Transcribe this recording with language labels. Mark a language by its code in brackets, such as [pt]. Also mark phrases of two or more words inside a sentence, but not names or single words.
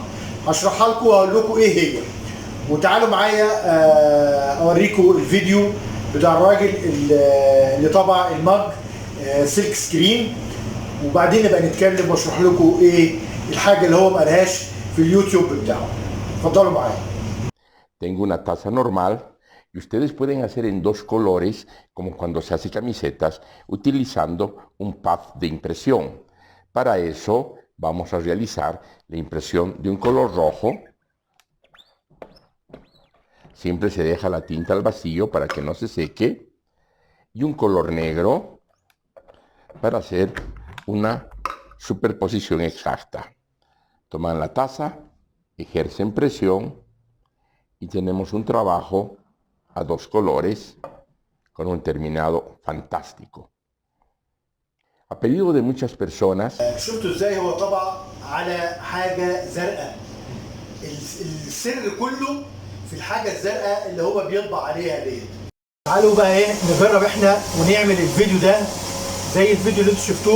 [ar] هشرحها لكم واقول لكم ايه هي، وتعالوا معايا اوريكم الفيديو بتاع الراجل اللي طبع المج [en] silk screen, [ar] وبعدين نبقى نتكلم واشرح لكم ايه الحاجه اللي هو ما قالهاش في اليوتيوب بتاعه. اتفضلوا معايا. [es] Tengo una taza normal y ustedes pueden hacer en dos colores, como cuando se hace camisetas, utilizando un pad de impresión. Para eso vamos a realizar la impresión de un color rojo. Siempre se deja la tinta al vacío para que no se seque. Y un color negro para hacer una superposición exacta. Toman la taza, ejercen presión y tenemos un trabajo a dos colores con un terminado fantástico. A pedido de muchas personas, [ar] شفتوا ازاي هو طبع على حاجه زرقاء؟ السر كله في الحاجه الزرقاء اللي هو بيطبع عليها ديت. تعالوا بقى ايه نجرب احنا ونعمل الفيديو ده زي الفيديو اللي انتوا شفتوه.